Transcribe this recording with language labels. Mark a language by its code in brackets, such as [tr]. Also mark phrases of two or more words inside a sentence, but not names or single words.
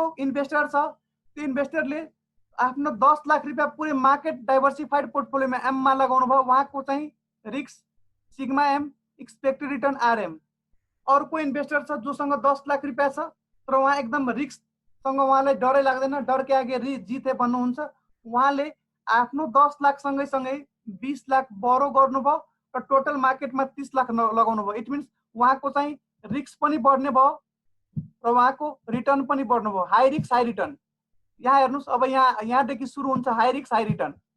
[ne] अर्को इन्भेस्टर छ त्यो इन्भेस्टरले आफ्नो 10 लाख रुपियाँ पुरै [en] market diversified portfolio [ne] एममा लगाउनु भयो, उहाँको चाहिँ [en] risk sigma M, expected return RM. [ne] अर्को इन्भेस्टर छ जोसँग 10 लाख रुपियाँ छ तर उहाँ एकदम रिस्कसँग उहाँलाई डरै लाग्दैन, [hi] डर के आगे जीत है [ne] भन्नुहुन्छ, उहाँले आफ्नो 10 लाख सँगै 20 लाख बरो गर्नुभयो र [en] total market [ne] 30 लाख लगाउनु भयो। [en] it means [ne] उहाँको चाहिँ रिस्क पनि बढ्ने भयो र उहाँको रिटर्न पनि बढ्नु भयो। [en] high risk high return. [ne] यहाँ हेर्नुस्, अब यहाँदेखि सुरु हुन्छ [en] high risk high return.